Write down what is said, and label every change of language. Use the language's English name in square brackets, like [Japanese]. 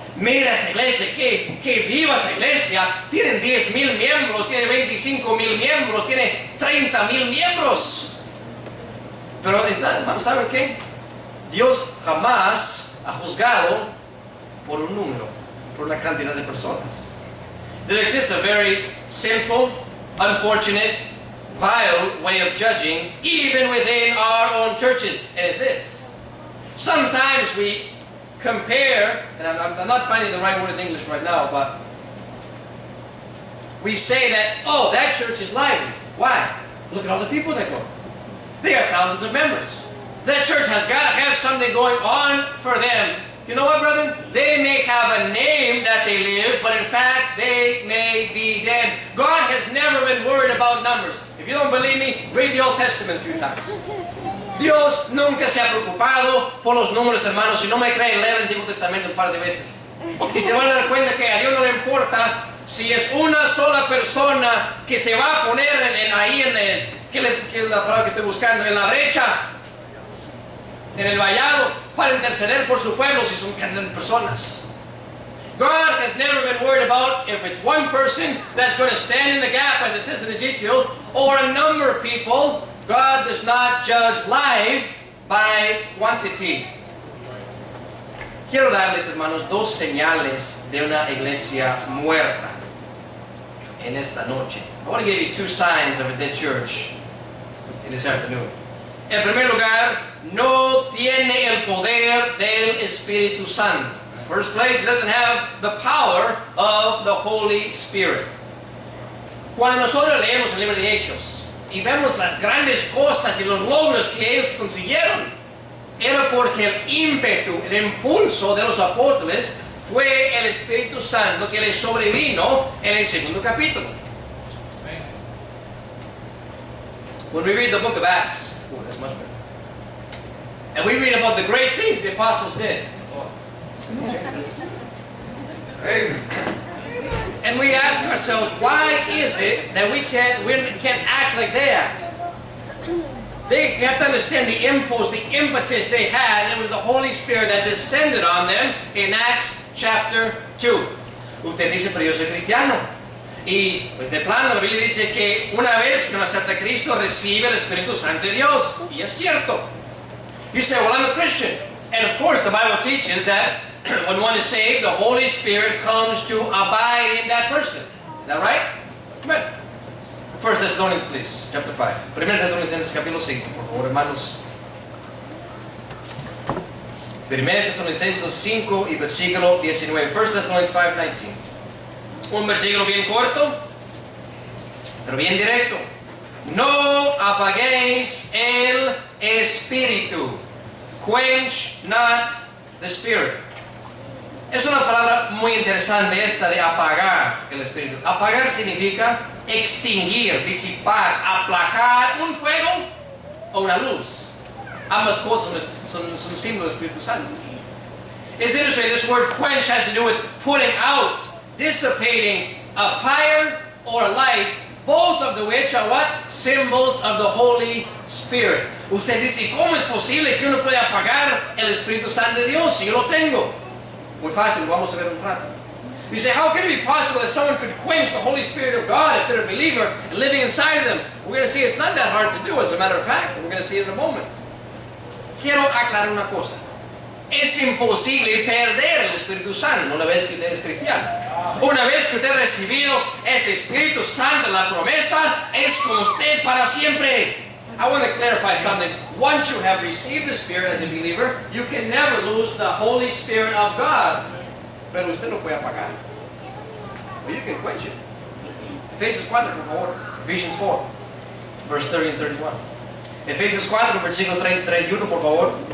[Spanish] Mira esa iglesia, que viva esa iglesia. Tienen 10,000 miembros, tiene 25,000 miembros, tiene 30,000 miembros. Pero hermanos, ¿saben qué? Dios jamás ha juzgado por un número, por una cantidad de personas. [English] There exists a very sinful, unfortunate, vile way of judging, even within our own churches, and it's this. Sometimes we compare, and I'm not finding the right word in English right now, but we say that, oh, that church is lively. Why? Look at all the people that go. They have thousands of members. That church has got to have something going on for them. You know what, brethren? They may have a name that they live, but in fact, they may be dead. God has never been worried about numbers. If you don't believe me, read the Old Testament a few times. [Spanish] Dios nunca se ha preocupado por los números, hermanos. Si no me creen, leer el Antiguo Testamento un par de veces. Y se van a dar cuenta que a Dios no le importa si es una sola persona que se va a poner ¿qué es la palabra que estoy buscando? En la brecha, en el vallado, para interceder por su pueblo si son cantidad de personas. [English] God has never been worried about if it's one person that's going to stand in the gap, as it says in Ezekiel, or a number of people. God does not judge life by quantity. [Spanish] Quiero darles, hermanos, dos señales de una iglesia muerta en esta noche. [English] I want to give you two signs of a dead church in this afternoon. [Spanish] En primer lugar, no tiene el poder del Espíritu Santo. [English] First place, it doesn't have the power of the Holy Spirit. [Spanish] Cuando nosotros leemos el libro de Hechos y vemos las grandes cosas y los logros que ellos consiguieron, era porque el ímpetu, el impulso de los apóstoles fue el Espíritu Santo que les sobrevino en el segundo capítulo. [English] When we read the book of Acts, that's much better. And we read about the great things the apostles did. Amen. And we ask ourselves, why is it that we can't act like they act? They have to understand the impulse, the impetus they had, and it was the Holy Spirit that descended on them in Acts chapter 2. [Spanish] Usted dice, pero yo soy cristiano. Y pues de plano la Biblia dice que una vez que uno acepta a Cristo recibe el Espíritu Santo de Dios. Y es cierto. [English] You say, well, I'm a Christian. And of course the Bible teaches that when one is saved, the Holy Spirit comes to abide in that person. Is that right? Amen. 1 Thessalonians, please, chapter 5. [Spanish] 1 Thessalonians, capítulo 5, por favor, hermanos. 1 Thessalonians 5 y versículo 19. 1 Thessalonians 5:19. Un versículo bien corto, pero bien directo. No apaguéis el espíritu. [English] Quench not the spirit. [Spanish] Es una palabra muy interesante esta de apagar el espíritu. Apagar significa extinguir, disipar, aplacar un fuego o una luz. Ambas cosas son símbolos del Espíritu Santo. [English] It's interesting, this word quench has to do with putting out, dissipating a fire or a light both of the which are what? Symbols of the Holy Spirit. [Spanish] Usted dice, ¿cómo es posible que uno pueda apagar el Espíritu Santo de Dios si yo lo tengo? Muy fácil, vamos a ver un rato. [English] You say, how can it be possible that someone could quench the Holy Spirit of God if they're a believer and living inside of them? We're going to see it's not that hard to do, as a matter of fact. We're going to see it in a moment. [Spanish] Quiero aclarar una cosa. Es imposible perder el Espíritu Santo una vez que usted es cristiano. Una vez que usted ha recibido ese Espíritu Santo, la promesa es con usted para siempre. [English] I want to clarify something. Once you have received the Spirit as a believer, you can never lose the Holy Spirit of God. [Spanish] Pero usted lo puede apagar. [English] But you can quench it. [Spanish] Efesios 4, por favor. [English] Ephesians 4, verse 30 and 31. [Spanish] Efesios 4, versículo 30 y 31, por favor.